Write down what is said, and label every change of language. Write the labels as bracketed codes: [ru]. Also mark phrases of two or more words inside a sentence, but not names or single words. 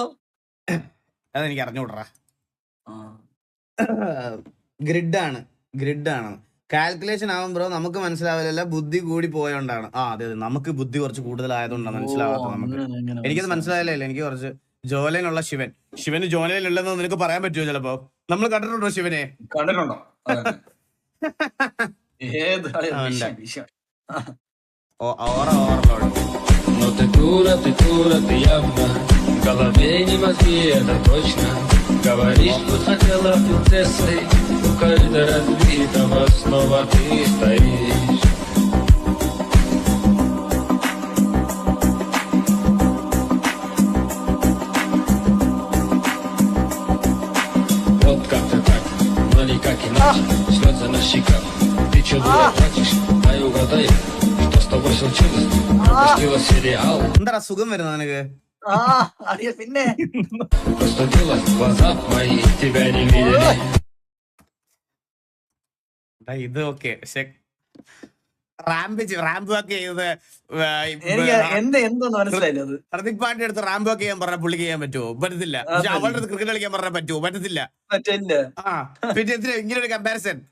[ml] അതെനിക്ക് അറിഞ്ഞുകൂടാ. ഗ്രിഡാണ് കാൽക്കുലേഷൻ ആവും ബ്രോ. നമുക്ക് മനസ്സിലാവില്ല, ബുദ്ധി കൂടി പോയോണ്ടാണ്. അതെ നമുക്ക് ബുദ്ധി കുറച്ച് കൂടുതലായതുകൊണ്ടാണ് മനസ്സിലാവാത്തത്. നമുക്ക് എനിക്കത് മനസ്സിലായില്ല. എനിക്ക് കുറച്ച് ജോലയിലുള്ള ശിവന് ജോലയിലുള്ളതെന്ന് നിനക്ക് പറയാൻ പറ്റുമോ? ചിലപ്പോ നമ്മൾ കണ്ടിട്ടുണ്ടോ ശിവനെ? കണ്ടിട്ടുണ്ടോ? [ru] Но ты дура, ты явно. В голове не мозги, это точно. Говоришь, что хотела принцессой. У каждого разбитого снова ты стоишь. Вот как ты так, но никак иначе. Слезы на щеках, ты чё дура плачешь? Дай угадай, что с тобой случилось? Пропустила сериал. [ml] എന്താ സുഖം വരുന്നത് നിനക്ക്? പിന്നെ [ru] Простудилась глаза мои, тебя не видели. [ml] ഇത് ഓക്കെ. പക്ഷെ റാമ്പ് ഒക്കെ ചെയ്ത് എനിക്ക് എന്തോന്ന് മനസ്സിലായില്ല. അത് ഹർദിക് പാണ്ഡ്യ അടുത്ത് റാമ്പ് ഒക്കെ ചെയ്യാൻ പറഞ്ഞാൽ പുള്ളിക്ക് ചെയ്യാൻ പറ്റുമോ? പറ്റത്തില്ല. പക്ഷെ അവളുടെ അടുത്ത് ക്രിക്കറ്റ് കളിക്കാൻ പറഞ്ഞാൽ പറ്റുമോ? പറ്റത്തില്ല. പിന്നെ എന്തിനാ ഇങ്ങനെ ഒരു കമ്പാരിസൺ?